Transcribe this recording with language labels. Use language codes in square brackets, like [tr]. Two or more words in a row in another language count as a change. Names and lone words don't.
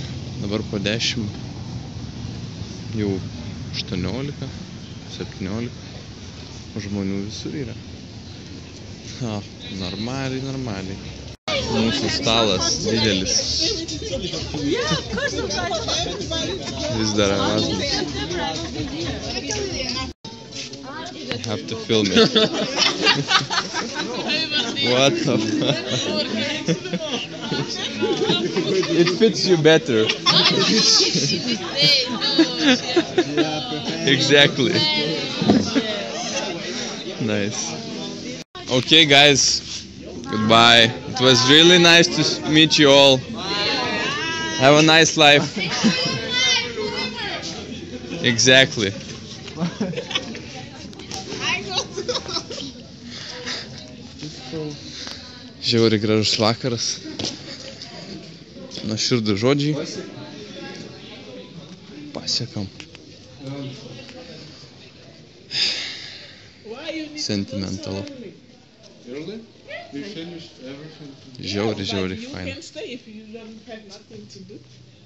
[lt] Dabar po 10, jau 18, 17 žmonių visur yra. Normaliai. Mūsų stalas didelis. Vis dar Erasmus. [en] I have to film it. What the fuck? It fits you better. Exactly. Nice. Okay, guys. Goodbye. It was really nice to meet you all. Have a nice life. Exactly. [lt] Žiauriai gražus vakaras. Nuoširdūs žodžiai. Pasiekam. Sentimental. Žiauriai fain. [en] You can stay if you don't have nothing to do.